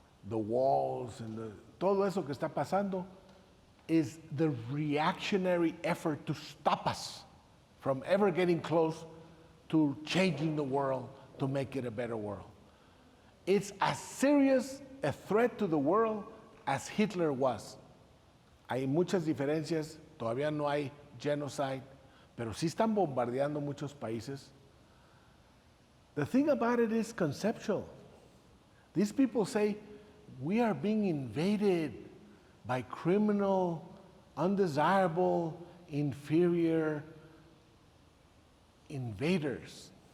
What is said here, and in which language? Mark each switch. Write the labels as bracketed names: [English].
[English] The walls and [Spanish] todo eso que está pasando [English] is the reactionary effort to stop us from ever getting close to changing the world to make it a better world. It's as serious a threat to the world as Hitler was. [Spanish] Hay muchas diferencias, todavía no hay genocide, pero sí están bombardeando muchos países. [English] The thing about it is conceptual. These people say, we are being invaded by criminal, undesirable, inferior invaders.